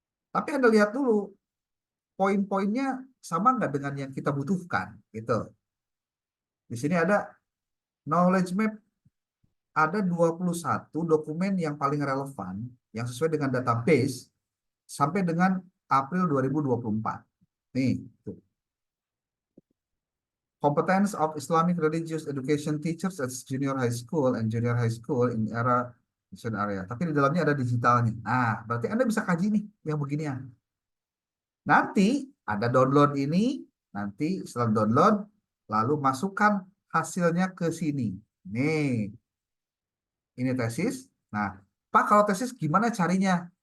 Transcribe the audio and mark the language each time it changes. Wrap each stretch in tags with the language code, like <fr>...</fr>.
<id>Tapi Anda lihat dulu poin-poinnya sama nggak dengan yang kita butuhkan, gitu. Di sini ada knowledge map, ada 21 dokumen yang paling relevan yang sesuai dengan database sampai dengan April 2024. Nih, tuh.</id> <en>Competence of Islamic Religious Education Teachers at Junior High School and Junior High School in era mission area.</en> <id>Tapi di dalamnya ada digitalnya. Nah, berarti Anda bisa kaji nih yang beginian. Nanti ada download ini, nanti setelah download, lalu masukkan hasilnya ke sini. Nih, ini tesis. Nah, Pak, kalau tesis gimana carinya?</id>